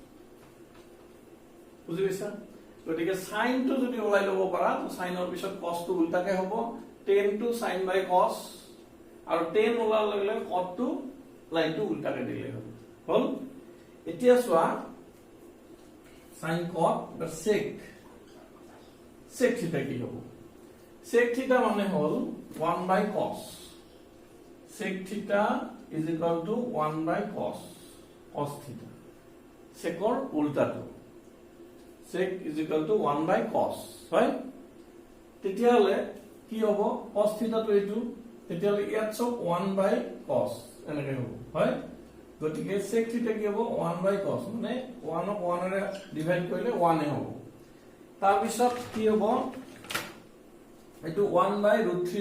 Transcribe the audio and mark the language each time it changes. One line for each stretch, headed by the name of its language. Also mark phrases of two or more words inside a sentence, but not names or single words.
Assamese: বুজি পাইছা গতিকে sin টো যদি ওলাই লব পাৰা তো sin ৰ পিছত cos টো উল্টাকে হ'ব tan টো
English: sin by cos
Assamese: আৰু tan ওলাৰ লগে লগে cos টো লাইনটো উল্টাকে দিলে হ'ব হল এতিয়া চোৱা
English: sin cos
Assamese: বা sec θ কি হ'ব sec θ মানে হল
English: 1 by cos sec θ is equal to 1 by cos θ
Assamese: sec ৰ উল্টাটো
English: sec is equal to 1 by cos
Assamese: হয় তেতিয়ালে কি হ'ব cos θ টো এইটো তেতিয়ালে ইয়াত সব
English: 1 by cos
Assamese: এনেকে হ'ব হয় গতিকে sec θ কি হ'ব
English: 1 by cos
Assamese: মানে 1 ক 1 ৰে ডিভাইড কৰিলে 1 এ হ'ব তাৰ পিছত কি হ'ব এইটো
English: 1 by √3